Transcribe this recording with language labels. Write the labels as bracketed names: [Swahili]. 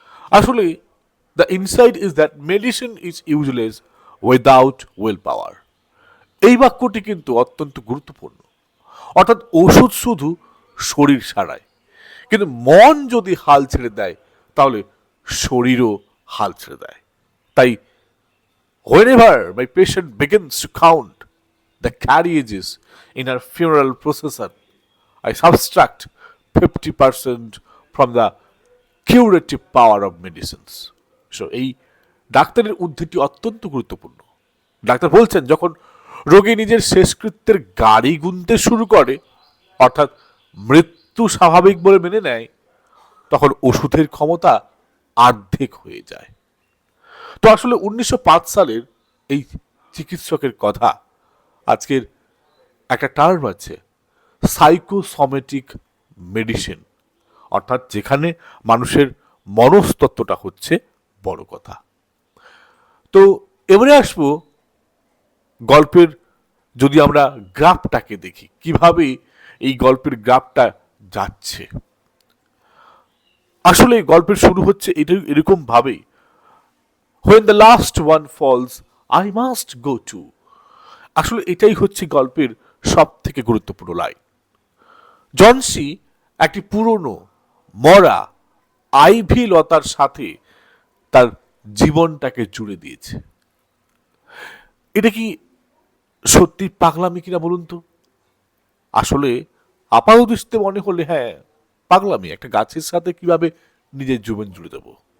[English] আসলে the insight is that medicine is useless without will power. [Bangla] এই বাক্যটি কিন্তু অত্যন্ত গুরুত্বপূর্ণ। অর্থাৎ ওষুধ শুধু শরীর সারায়, কিন্তু মন যদি হাল ছেড়ে দেয় তাহলে শরীরও হাল ছেড়ে দেয়। [English] তাই whenever my patient begins to count the carriages in her funeral procession, I subtract 50% from the curative power of medicines. [Bangla] So এই ডাক্তারের উদ্ধৃতি অত্যন্ত গুরুত্বপূর্ণ। ডাক্তার বলছেন, যখন রোগী নিজের শেষকৃত্যের গাড়ি গুনতে শুরু করে, অর্থাৎ মৃত্যু স্বাভাবিক বলে মেনে নেয়, তখন ওষুধের ক্ষমতা অর্ধেক হয়ে যায়। তো আসলে 1905 সালের এই চিকিৎসকের কথা আজকের একটা টার্ম আছে, সাইকোসোমেটিক মেডিসিন, অর্থাৎ যেখানে মানুষের মনস্তত্ত্বটা হচ্ছে বড় কথা। তো এবারে আসবো গল্পের, যদি আমরা গ্রাফটাকে দেখি কিভাবে এই গল্পের গ্রাফটা যাচ্ছে। আসলে গল্পের শুরু হচ্ছে এরকম ভাবে, [English] when the last one falls I must go to। [Bangla] আসলে এটাই হচ্ছে গল্পের সব থেকে গুরুত্বপূর্ণ লাইন। জনসি একটি পুরনো মরা আইভি লতার সাথে তার জীবনটাকে জুড়ে দিয়েছে। এটা কি সত্যি পাগলামি কিনা বলুন তো? আসলে আপাত দৃষ্টিতে মনে হলে হ্যাঁ পাগলামি, একটা গাছের সাথে কিভাবে নিজের জীবন জুড়ে দেব।